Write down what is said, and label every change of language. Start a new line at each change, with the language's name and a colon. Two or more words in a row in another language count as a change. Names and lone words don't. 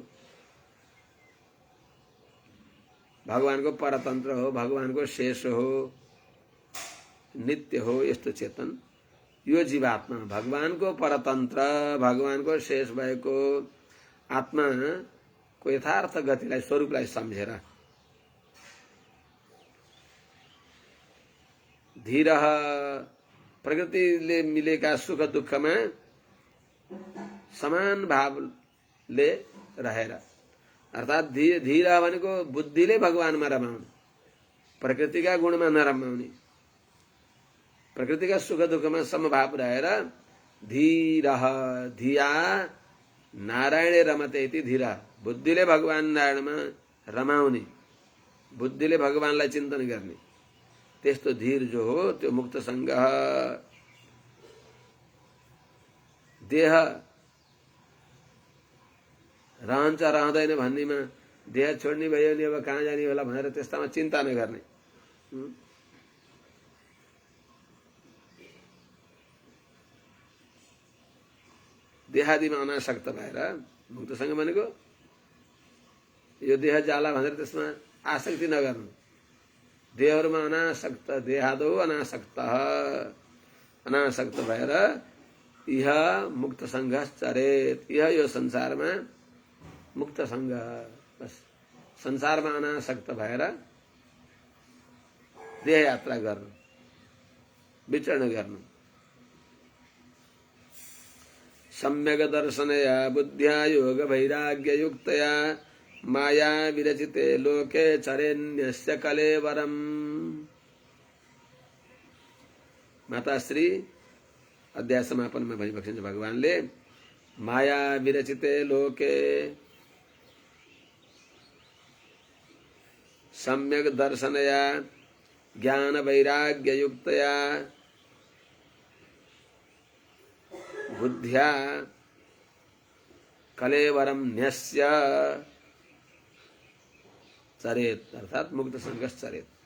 Nepali: भगवानको परतन्त्र हो, भगवानको शेष हो, नित्य हो यस्तो चेतन यो जीवात्मा भगवानको परतन्त्र, भगवानको शेष भएको आत्माको यथार्थ गतिलाई स्वरूपलाई सम्झेर धीरः प्रकृतिले मिलेका सुख दुःखमा समान भावले रहेर, अर्थात् धीर भनेको बुद्धिले भगवानमा रमाउने, प्रकृतिका गुणमा नरमाउने, प्रकृतिका सुख दुःखमा समभाव रहेर
Sanskrit: धीरः धिया नारायणे रमते इति धीर,
Nepali: बुद्धिले भगवान नारायणमा रमाउने, बुद्धिले भगवानलाई चिन्तन गर्ने त्यस्तो धीर जो हो त्यो मुक्त संग। देह रहन्छ रहँदैन भन्नेमा देह छोड्ने भयो नि अब कहाँ जाने होला भनेर त्यस्तामा चिन्ता नगर्ने, देहादिमा अनासक्त भएर मुक्तसँग भनेको यो देह जाला भनेर त्यसमा आसक्ति नगर्नु, देहहरुमा अनासक्त, देहादो अनासक्त, अनासक्त भएर
Sanskrit: इह मुक्त संघ चरेत,
Nepali: इह यो संसारमा मुक्त संघ, बस संसारमा अनासक्त भएर देह यात्रा गर्नु, विचरण गर्नु।
Sanskrit: सम्यक दर्शनया बुद्ध्या योग वैराग्य युक्तया माया विरचिते लोके चरेन्यस्य कलेवरम।
Nepali: माताश्री अध्याय समापन में भनिबक्सिन्छ भगवानले
Sanskrit: माया विरचिते लोके सम्यक दर्शनया ज्ञान वैराग्य युक्तया बुद्ध्या कलेवरम न्यस्य चरेत,
Nepali: अर्थात
Sanskrit: मुक्त संघर्ष चरेत।